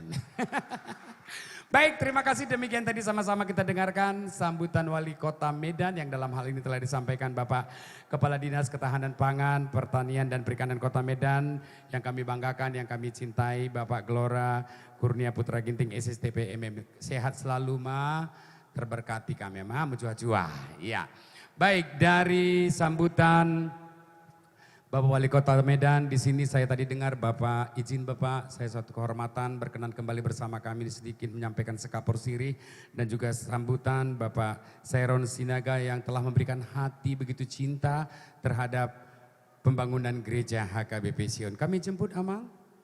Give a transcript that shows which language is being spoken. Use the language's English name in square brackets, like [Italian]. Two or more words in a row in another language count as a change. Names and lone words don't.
[Indonesian] Baik, terima kasih, demikian tadi sama-sama kita dengarkan sambutan Wali Kota Medan yang dalam hal ini telah disampaikan Bapak Kepala Dinas Ketahanan Pangan, Pertanian dan Perikanan Kota Medan yang kami banggakan, yang kami cintai, Bapak Gelora Kurnia Putra Ginting SSTP MM. Sehat selalu Ma, terberkati kami Ma, menjuah-juah. Ya. Baik, dari sambutan Bapak Wali Kota Medan, di sini saya tadi dengar Bapak, izin Bapak, saya suatu kehormatan berkenan kembali bersama kami sedikit menyampaikan sekapur sirih dan juga sambutan Bapak Sairon Sinaga yang telah memberikan hati begitu cinta terhadap pembangunan gereja HKBP Sion. Kami jemput Amang.